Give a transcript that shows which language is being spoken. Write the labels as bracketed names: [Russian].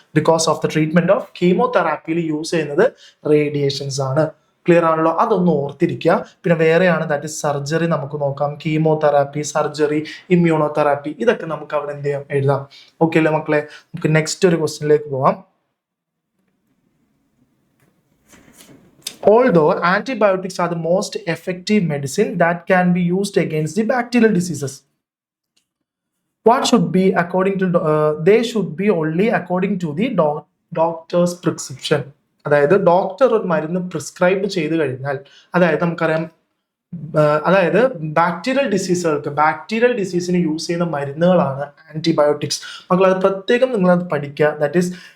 [English] because of the treatment of [Malayalam] കീമോതെറാപ്പിയിൽ use ചെയ്യുന്നത് radiations ആണ്. Clear ആണല്ലോ? അതൊന്ന് ഓർത്തിരിക്കുക. പിന്നെ വേറെയാണ് ദാറ്റ് ഇസ് സർജറി. നമുക്ക് നോക്കാം, കീമോതെറാപ്പി, സർജറി, ഇമ്മ്യൂണോതെറാപ്പി, ഇതൊക്കെ നമുക്ക് അവിടെ എന്ത് ചെയ്യാം, എഴുതാം. ഓക്കെ അല്ലേ മക്കളെ? നമുക്ക് നെക്സ്റ്റ് ഒരു ക്വസ്റ്റ്യനിലേക്ക് പോവാം. [English] Although antibiotics are the most effective medicine that can be used against the bacterial diseases, what should be they should be only according to the doctor's prescription. [Malayalam] അതായത് ഡോക്ടർ ഒരു മരുന്ന് പ്രിസ്ക്രൈബ് ചെയ്ത് കഴിഞ്ഞാൽ, അതായത് നമുക്കറിയാം, അതായത് ബാക്ടീരിയൽ ഡിസീസിന് യൂസ് ചെയ്യുന്ന മരുന്നുകളാണ് ആന്റിബയോട്ടിക്സ്. മക്കൾ അത് പ്രത്യേകം നിങ്ങളത് പഠിക്കുക. That is